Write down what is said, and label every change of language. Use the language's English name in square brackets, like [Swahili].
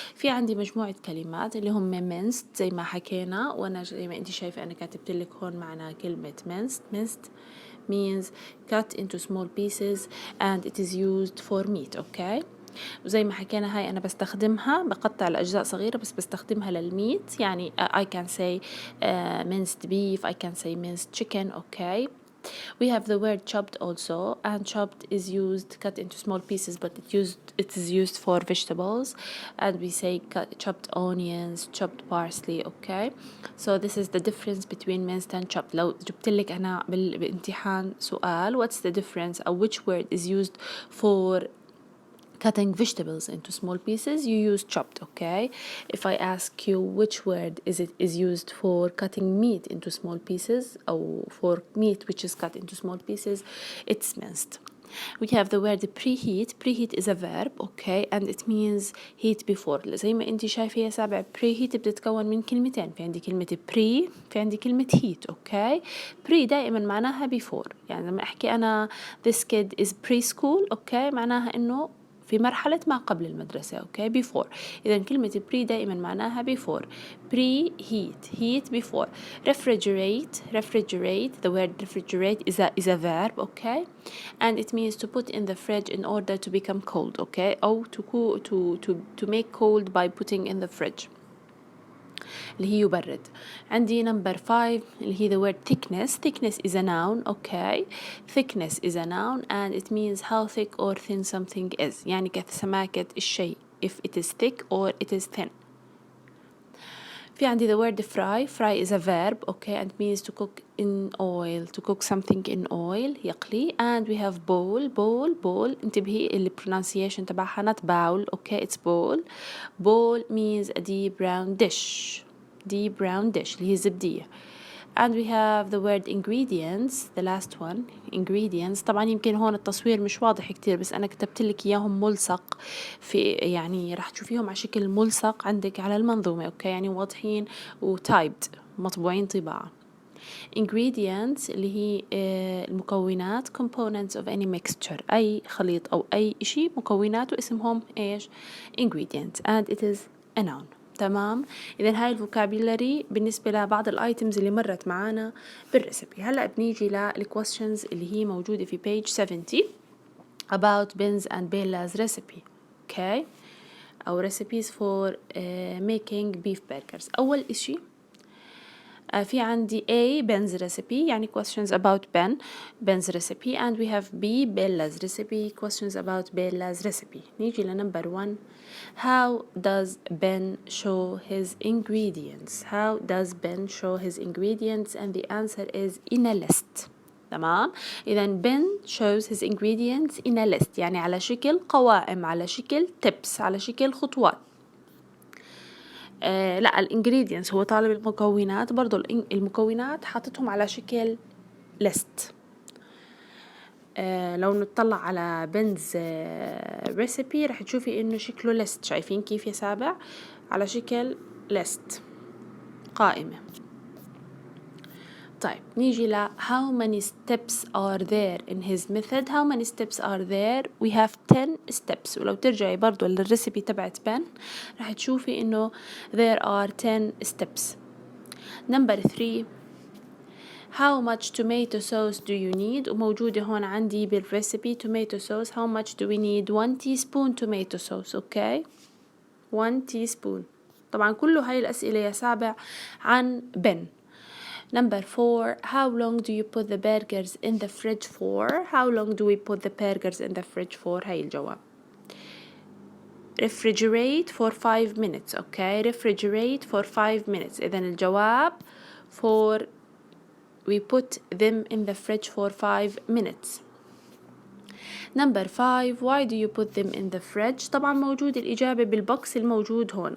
[Arabic] في عندي مجموعة كلمات اللي هم minced زي ما حكينا, وانا زي ما انتي شايفة انا كاتبت لك هون معنا كلمة [English] minced means cut into small pieces and it is used for meat. [Arabic] okay, وزي ما حكينا هاي أنا بستخدمها بقطع الأجزاء صغيرة بس بستخدمها للميت يعني [English] I can say minced beef, I can say minced chicken. okay, we have the word chopped also, and chopped is used cut into small pieces, but it is used for vegetables, and we say chopped onions, chopped parsley. okay, so this is the difference between minced and chopped. [Arabic] لو جبت لك أنا بالامتحان سؤال [English] what's the difference or which word is used for cutting vegetables into small pieces, you use chopped. okay, if I ask you which word is used for cutting meat into small pieces or for meat which is cut into small pieces, it's minced. We have the word preheat is a verb, okay, and it means heat before. [Arabic] زي ما انتي شايفة يا سابع preheat بتتكون من كلمتين, في عندي كلمة pre, في عندي كلمة heat. okay, pre دائما معناها before, يعني لما احكي انا [English] this kid is preschool, [Arabic] okay, معناها انه في مرحلة ما قبل المدرسة. [English] okay, before. [Arabic] إذا كلمة pre دائما معناها before. [English] heat before. refrigerate, the word refrigerate is a verb, okay, and it means to put in the fridge in order to become cold. okay, أو to make cold by putting in the fridge [Arabic] اللي هي يبرد. [English] عندي number 5 اللي هي the word thickness is a noun. okay, thickness is a noun and it means how thick or thin something is, [Arabic] يعني كسماكة الشيء [English] if it is thick or it is thin. في عندي the word fry is a verb, okay, and means to cook in oil, to cook something in oil يقلي. and we have bowl انتبهي اللي pronunciation تبعها not bowl, okay, it's bowl means a deep round dish [Arabic] اللي هي زبدية. [English] and we have the word ingredients, the last one, ingredients. [Arabic] طبعا يمكن هون التصوير مش واضح كتير بس أنا كتبت لك إياهم ملصق في, يعني راح تشوفيهم على شكل ملصق عندك على المنظومة. أوكي, يعني واضحين وتايبد مطبوعين طباعة. ingredients اللي هي المكونات, [English] components of any mixture, [Arabic] أي خليط أو أي إشي مكوناته اسمهم إيش ingredients [English] and it is a noun. [Arabic] تمام. إذن هاي الفوكابيلاري بالنسبة لبعض الآيتمز اللي مرت معانا بالريسبي. هلأ بنيجي للكويستشنز اللي هي موجودة في page 70 [English] about Ben's and Bella's recipe. okay, أو recipes for making beef burgers. [Arabic] أول إشي في عندي [English] A Ben's recipe يعني questions about Ben's recipe, and we have B Bella's recipe questions about Bella's recipe. [Arabic] نيجي لنمبر 1. [English] How does Ben show his ingredients? How does Ben show his ingredients? And the answer is in a list. [Arabic] تمام. إذا [English] Ben shows his ingredients in a list [Arabic] يعني على شكل قوائم، على شكل tips، على شكل خطوات. لا الانجريدينتس هو طالب المكونات، برضو المكونات حاطتهم على شكل list. لو نطلع على بنز ريسيبي رح تشوفي انه شكله list. شايفين كيف يا سابع؟ على شكل list، قائمة. طيب نيجي ل [English] how many steps are there in his method. How many steps are there? We have 10 steps. [Arabic] ولو ترجعي برضو للريسيبي تبعت بن رح تشوفي انه [English] there are 10 steps. Number 3. How much tomato sauce do you need? [Arabic] وموجودة هون عندي بالريسيبي tomato sauce. [English] How much do we need? 1 teaspoon tomato sauce. Okay, 1 teaspoon. [Arabic] طبعا كله هاي الأسئلة يا سابع عن بن. [English] Number 4. How long do you put the burgers in the fridge for? How long do we put the burgers in the fridge for? [Arabic] هاي الجواب. [English] Refrigerate for 5 minutes. Okay, refrigerate for 5 minutes. [Arabic] إذن الجواب [English] for we put them in the fridge for 5 minutes. Number 5. Why do you put them in the fridge? [Arabic] طبعا موجود الإجابة بالبوكس الموجود هون.